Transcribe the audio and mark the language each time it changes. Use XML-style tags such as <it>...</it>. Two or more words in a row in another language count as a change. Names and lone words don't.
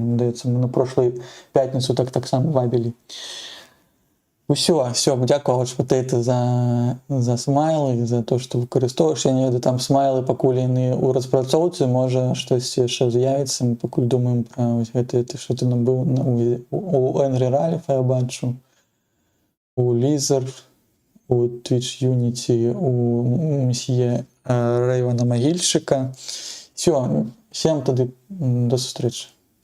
<be>Мне здаецца, мы на прошлой пятніцу таксама вабілі. Усё, дзякую, Ouchpotato, за смайлы, за то, што выкарыстоўваеш. Я не ведаю, там смайлы пакуль яны ў распрацоўцы, можа, штосьці яшчэ з'явіцца. Мы пакуль думаем пра гэта, што ты набыў у Angry Ralph, я бачу, у Lizard, у Twitch Unity, у месье Рэйвана Магільшчыка.</be> <ru>Всё, всем</ru> <be>тады до сустрэчы.</be>